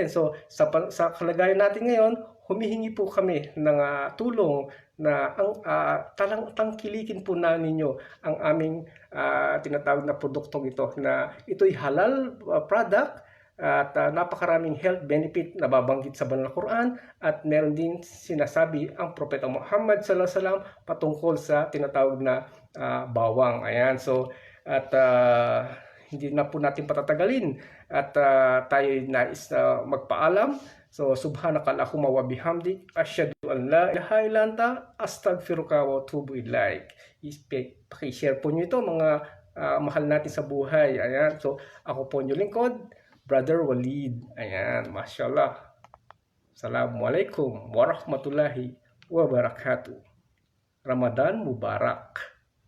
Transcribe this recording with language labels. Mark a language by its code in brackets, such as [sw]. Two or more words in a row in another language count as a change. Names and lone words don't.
[tl] So sa kalagayan natin ngayon, humihingi po kami ng tulong na talang tangkilikin po na ninyo ang aming tinatawag na produktong ito, na ito'y [en] halal product [tl] at napakaraming [en] health benefit [tl] na babanggit sa banal na Quran, at meron din sinasabi ang Propeta Muhammad [ar] صلى الله عليه وسلم [tl] patungkol sa tinatawag na bawang. Ayan, so at hindi na po natin patatagalin at tayo nais magpaalam. [ar] So سبحانك اللهم وبحمدك أشهد أن لا إله إلا أنت أستغفرك وأتوب إليك. [tl] Paki-share po niyo ito mga mahal natin sa buhay. Ayan, so ako po yung lingkod, Brother Walid. Ayan, mashallah. [ar] السلام عليكم ورحمة الله وبركاته. رمضان مبارك.